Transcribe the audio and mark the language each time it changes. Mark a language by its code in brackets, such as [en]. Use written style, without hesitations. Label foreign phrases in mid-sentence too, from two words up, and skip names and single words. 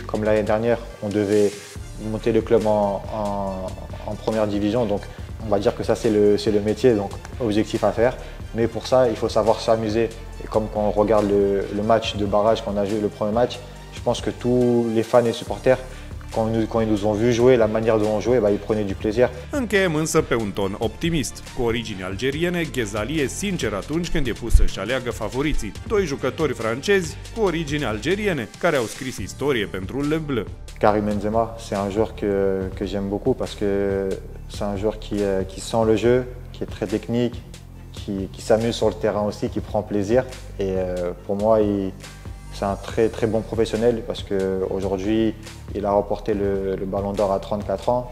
[fr] Comme l'année dernière, on devait monter le club en première division, donc on va dire que ça c'est le métier, donc objectif à faire. Mais pour ça, il faut savoir s'amuser. Et comme quand on regarde le match de barrage qu'on a joué, le premier match, je pense que tous les fans et supporters, quand ils nous ont vu jouer, la manière dont on jouait, ils prenaient du plaisir. [ro] Încheiem însă pe un ton optimist. Cu origini algeriene, Ghezali e sincer atunci când e pus să-și aleagă favoriții. Doi jucători francezi cu origini algeriene, care au scris istorie pentru Le Bleu. [fr] Karim Benzema, c'est un joueur que j'aime beaucoup parce que c'est un joueur qui sent le jeu, qui est très technique, qui s'amuse sur le terrain aussi, qui prend plaisir. Et pour moi, c'est un très bon professionnel parce qu'aujourd'hui, il a remporté le Ballon d'Or à 34 ans.